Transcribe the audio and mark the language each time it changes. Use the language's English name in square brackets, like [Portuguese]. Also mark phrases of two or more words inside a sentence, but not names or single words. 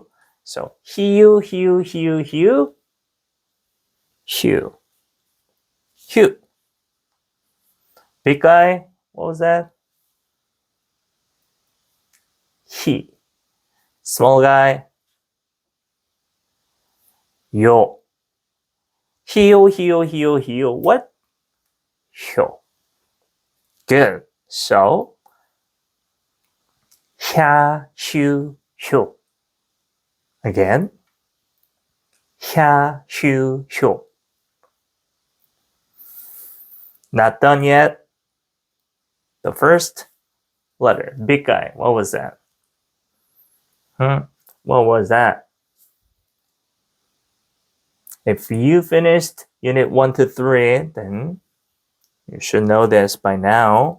[English] So Hugh, Hugh, Hugh, Hugh, Hugh, Hugh. Big guy, what was that? He. Small guy, yo. Hio, hio, hio, hio. What? Hio. Good. So, [Korean] 샤, 슈, 효. Again. 샤, 슈, 효. [English] Not done yet. The first letter. Big guy. What was that? What was that? If you finished unit 1 to 3, then you should know this by now.